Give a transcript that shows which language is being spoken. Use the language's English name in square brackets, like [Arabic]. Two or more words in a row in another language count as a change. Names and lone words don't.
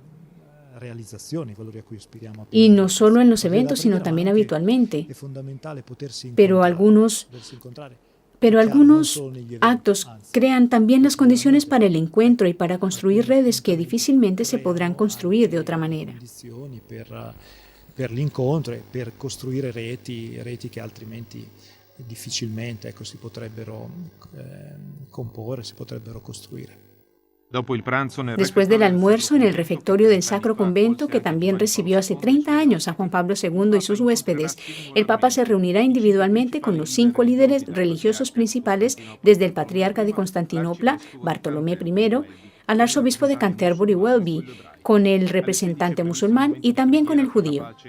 [Spanish] Y no solo en los eventos, sino también habitualmente. Pero algunos actos crean también las condiciones para el encuentro y para construir redes que difícilmente se podrán construir de otra manera. [Italian] Per l'incontro e per costruire reti che altrimenti difficilmente si potrebbero comporre, si potrebbero costruire. [Spanish] Después del almuerzo en el refectorio del Sacro Convento, que también recibió hace 30 años a Juan Pablo II y sus huéspedes, el Papa se reunirá individualmente con los 5 líderes religiosos principales, desde el patriarca de Constantinopla, Bartolomé I, al arzobispo de Canterbury Welby, con el representante musulmán y también con el judío.